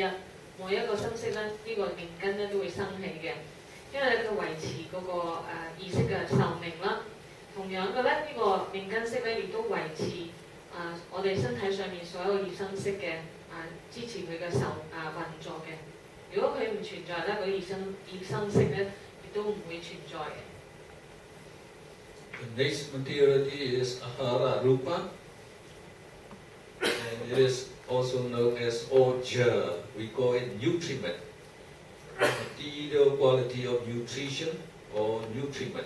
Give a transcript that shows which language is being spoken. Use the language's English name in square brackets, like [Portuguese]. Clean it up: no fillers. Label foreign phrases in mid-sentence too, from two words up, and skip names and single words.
[Cantonese] 每一個心識咧，呢個命根咧都會生起嘅，因為咧佢維持嗰個意識嘅壽命啦。同樣嘅咧，呢個命根識咧亦都維持我哋身體上面所有業生識嘅支持佢嘅運作嘅。如果佢唔存在咧，嗰啲業生識咧亦都唔會存在嘅。 [English] The next materiality is [Pali] Ahara Rupa, [English] and it is also known as Oja. We call it nutriment, material quality of nutrition or nutriment.